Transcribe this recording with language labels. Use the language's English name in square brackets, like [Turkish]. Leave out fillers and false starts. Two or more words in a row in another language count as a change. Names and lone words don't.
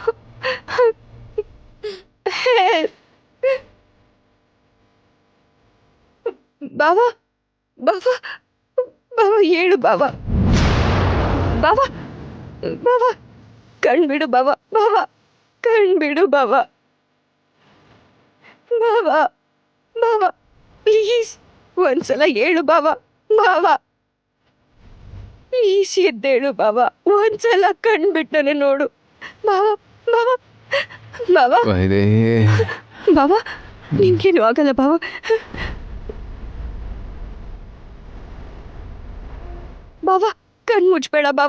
[Kannada] ಬಾಬಾ ಬಾಬಾ ಬಾಬಾ ಹೇಳು ಬಾಬಾ. ಬಾಬಾ ಬಾಬಾ ಕಣ್ಬಿಡು ಬಾಬಾ. ಬಾಬಾ ಕಣ್ಬಿಡು ಬಾಬಾ. ಬಾಬಾ ಬಾಬಾ ಪ್ಲೀಸ್ ಒಂದ್ಸಲ ಹೇಳು ಬಾಬಾ. ಬಾಬಾ ಪ್ಲೀಸ್ ಎದ್ದೇಳು ಬಾಬಾ. ಒಂದ್ಸಲ ಕಣ್ಬಿಟ್ಟನೆ ನೋಡು ಬಾಬಾ. ಬಾಬಾ ಬಾಬಾ ವೈದೇಹಿ ಬಾಬಾ ನಿನ್ಗೇನು ಆಗಲ್ಲ ಬಾಬಾ. ಬಾಬಾ ಕಣ್ ಮುಚ್ಬೇಡ ಬಾಬಾ.